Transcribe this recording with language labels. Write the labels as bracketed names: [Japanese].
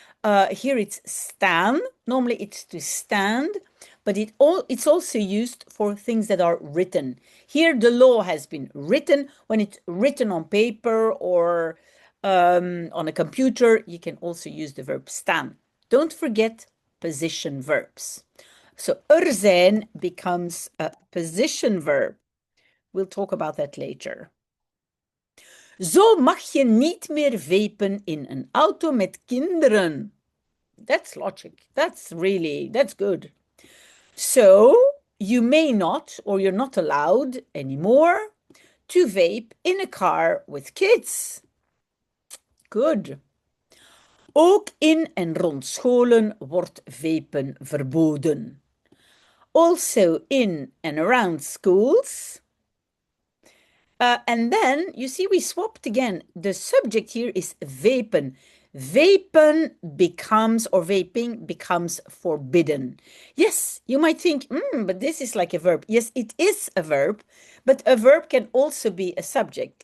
[English] Here it's staan. Normally it's to stand, but it's also used for things that are written. Here the law has been written. When it's written on paper or on a computer, you can also use the verb staan. Don't forget position verbs. So er zijn becomes a position verb. We'll talk about that later. [Dutch] Zo mag je niet meer vapen in een auto met kinderen. [English] That's logic. That's good. So you may not, or you're not allowed anymore to vape in a car with kids. Good. [Dutch] Ook in en rond scholen wordt vapen verboden. [English] Also in and around schools. And then, you see, we swapped again. The subject here is vapen. Vapen becomes, or vaping becomes forbidden. Yes, you might think, but this is like a verb. Yes, it is a verb, but a verb can also be a subject.